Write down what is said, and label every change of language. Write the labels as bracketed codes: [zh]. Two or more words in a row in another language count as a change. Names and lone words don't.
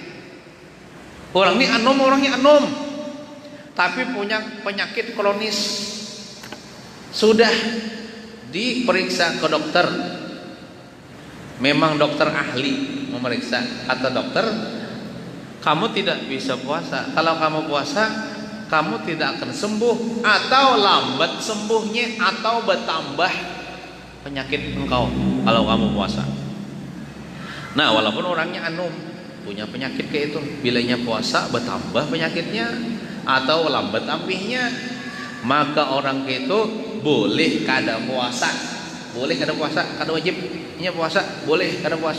[id] Orang ini orangnya anom tapi punya penyakit kronis, sudah diperiksa ke dokter, memang dokter ahli memeriksa, kata dokter kamu tidak bisa puasa. Kalau kamu puasa kamu tidak akan sembuh, atau lambat sembuhnya, atau bertambah penyakit engkau kalau kamu puasa. Nah, walaupun orangnya anum punya penyakit kayak itu, bilanya puasa bertambah penyakitnya atau lambat ampihnya, maka orang itu boleh kada puasa. Boleh kada puasa, kada wajibnya puasa, boleh kada puasa.